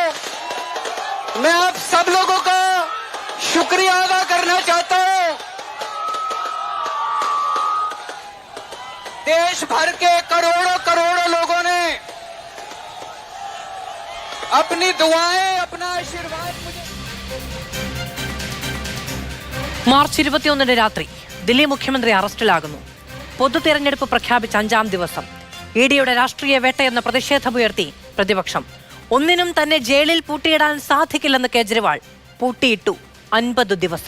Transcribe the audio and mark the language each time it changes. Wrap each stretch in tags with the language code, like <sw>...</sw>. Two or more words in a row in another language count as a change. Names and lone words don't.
<hi>मैं आप सब लोगों का शुक्रिया अदा करना चाहता हूं। देश भर के करोड़ों लोगों ने अपनी दुआएं, अपना आशीर्वाद मुझे।</hi> <ml>മാർച്ച് 21 രാത്രി ദില്ലി മുഖ്യമന്ത്രി അറസ്റ്റിലാകുന്നു. പൊതു തെരഞ്ഞെടുപ്പ് പ്രഖ്യാപിച്ച 5-ാം ദിവസം ഇഡിയുടെ രാഷ്ട്രീയ വേട്ടയെന്ന പ്രതിഷേധമുയർത്തി പ്രതിപക്ഷം. ഒന്നിനും തന്നെ ജയിലിൽ പൂട്ടിയിടാൻ സാധിക്കില്ലെന്ന് കേജ്രിവാൾ. പൂട്ടിയിട്ടു 50 ദിവസം.</ml>